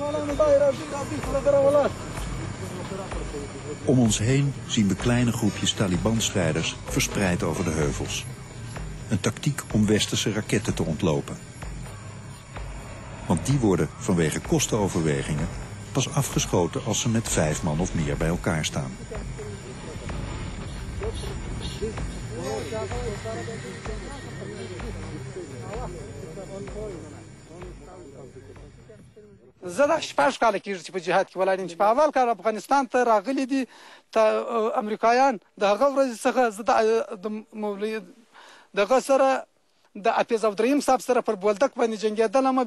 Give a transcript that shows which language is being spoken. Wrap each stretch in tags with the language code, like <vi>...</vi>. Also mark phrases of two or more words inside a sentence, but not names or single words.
<nl>Om ons heen zien we kleine groepjes Taliban-strijders verspreid over de heuvels. Een tactiek om westerse raketten te ontlopen. Want die worden vanwege kostenoverwegingen pas afgeschoten als ze met 5 man of meer bij elkaar staan.</nl> <ps>زه دا 6 کاله کېږي چې په جهاد کې ولاړ یم چې په اول کال افغانستان ته راغلي دي امریکایان د هغه ورځې څخه زه د مولوي دغه سره د حافظ عبدالرحیم صاحب سره پر بولدک باندې جنګېدلم.</ps>